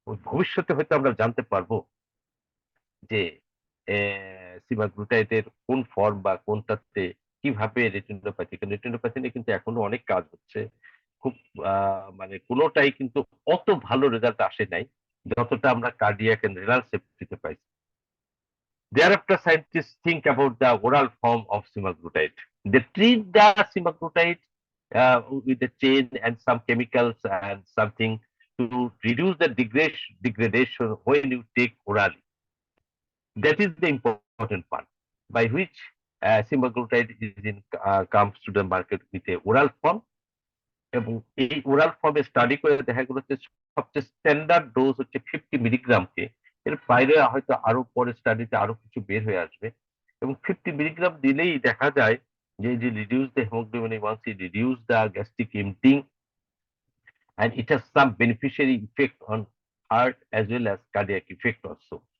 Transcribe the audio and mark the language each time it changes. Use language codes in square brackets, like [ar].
[bn] ভবিষ্যতে হয়তো আমরা জানতে পারবো যে সিমাগ্লুটাইডের কোন ফর্ম বা কোনটাতে কিভাবে রেটিনোপ্যাথি, কারণ রেটিনোপ্যাথি নিয়ে কিন্তু এখনো অনেক কাজ হচ্ছে। খুব মানে কোনোটাই কিন্তু অত ভালো রেজাল্ট আসে নাই যতটা আমরা কার্ডিয়াক এন্ড রেনাল সেফটিতে পাইছি। [en] Thereafter, scientists think about the oral form of semaglutide. They treat the semaglutide with a chain and some chemicals and something to reduce the degradation when you take orally. That is the important part, by which semaglutide comes to the market with a oral form. [bn] এবং এই oral ফর্মে study করে দেখা গেল যে সবচেয়ে standard dose হচ্ছে 50 মিলিগ্রামকে। এর বাইরে হয়তো আরো পরে স্টাডিতে আরো কিছু বের হয়ে আসবে। এবং 50 মিলিগ্রাম দিলেই দেখা যায় যে [en] Reduce the haemoglobin A one C, reduce the gastric emptying, and it has some beneficiary effect on heart as well as cardiac effect also.